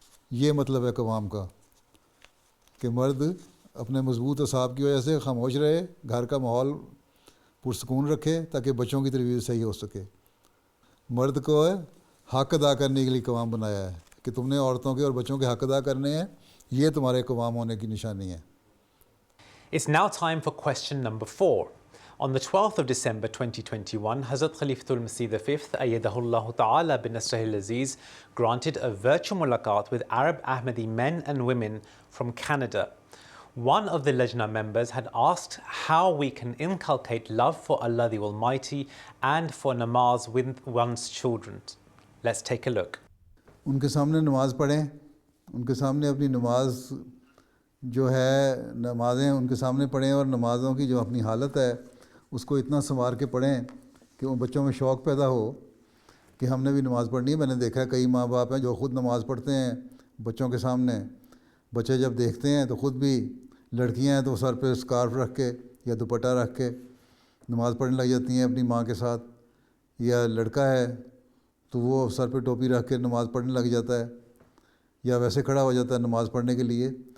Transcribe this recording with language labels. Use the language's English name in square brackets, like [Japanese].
[Urdu] یہ مطلب ہے قوام کا کہ مرد اپنے مضبوط اعصاب کی وجہ سے خاموش رہے, گھر کا ماحول پرسکون رکھے تاکہ بچوں کی تربیت صحیح ہو سکے. مرد کو حق ادا کرنے کے لیے قوام بنایا ہے کہ تم نے عورتوں کے اور بچوں کے حق ادا کرنے ہیں, یہ تمہارے قوام ہونے کی نشانی ہے. [English] It's now time for question number 4. On the 12th of December 2021, Hazrat Khalifatul-Masih V, Ayyadahullah Ta'ala bin Nasrihil Aziz, granted a virtual mulaqat with Arab Ahmadi men and women from Canada. One of the Lajna members had asked how we can inculcate love for Allah the Almighty and for namaz with one's children. Let's take a look. [Urdu] ان کے سامنے نماز پڑھیں, ان کے سامنے اپنی نماز جو ہے نمازیں ان کے سامنے پڑھیں اور نمازوں کی جو اپنی حالت ہے اس کو اتنا سنوار کے پڑھیں کہ ان بچوں میں شوق پیدا ہو کہ ہم نے بھی نماز پڑھنی ہے. میں نے دیکھا ہے کئی ماں باپ ہیں جو خود نماز پڑھتے ہیں بچوں کے سامنے, بچے جب دیکھتے ہیں تو خود بھی, لڑکیاں ہیں تو سر پہ اسکارف رکھ کے یا دوپٹہ رکھ کے نماز پڑھنے لگ جاتی ہیں اپنی ماں کے ساتھ, یا لڑکا ہے تو وہ سر پہ ٹوپی رکھ کے نماز پڑھنے لگ جاتا ہے یا ویسے کھڑا ہو جاتا ہے نماز پڑھنے کے لیے.